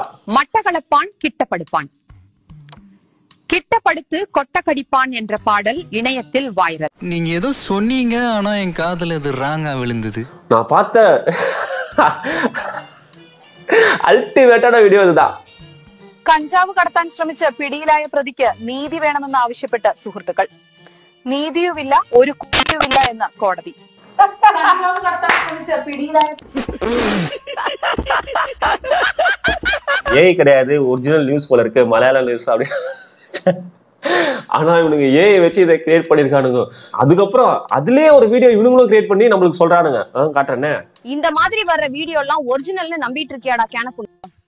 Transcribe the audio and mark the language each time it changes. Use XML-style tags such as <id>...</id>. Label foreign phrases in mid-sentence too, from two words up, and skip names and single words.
<ta>மட்டக்களப்பான் கிட்டப்படுப்பான், கிட்டப்படுத்து கொட்ட கடிப்பான் என்ற பாடல் இணையத்தில் வைரல். நீங்க ஏதோ சொன்னீங்க, ஆனா என் காதுல இது ராங்கா விழுந்தது. நான் பார்த்த அல்டிமேட்டான வீடியோ இதுதான்.</ta> <ml>കഞ്ചാവ് കടത്താൻ ശ്രമിച്ച പിടിയിലായ പ്രതിക്ക് നീതി വേണമെന്ന് ആവശ്യപ്പെട്ട് സുഹൃത്തുക്കൾ. നീതിയുമില്ല ഒരു കുറ്റവുമില്ല എന്ന് കോടതി. കഞ്ചാവ് കടത്താൻ ശ്രമിച്ച പിടിയിലായ</ml> <ta>ஏஐ கிடையாது, ஒரிஜினல் நியூஸ் போல இருக்கு, மலையாள நியூஸ் அப்படி. ஆனா இவனுங்க ஏஐ வச்சு இதை கிரியேட் பண்ணிருக்கானுங்க. அதுக்கப்புறம் அதுலயே ஒரு வீடியோ இவனுங்களும் கிரியேட் பண்ணி நம்மளுக்கு சொல்றானுங்க. காட்டுறேன்னு இந்த மாதிரி வர்ற வீடியோ எல்லாம் ஒரிஜினல்னு நம்பிட்டு இருக்கியாடா கேனப்பு?</ta>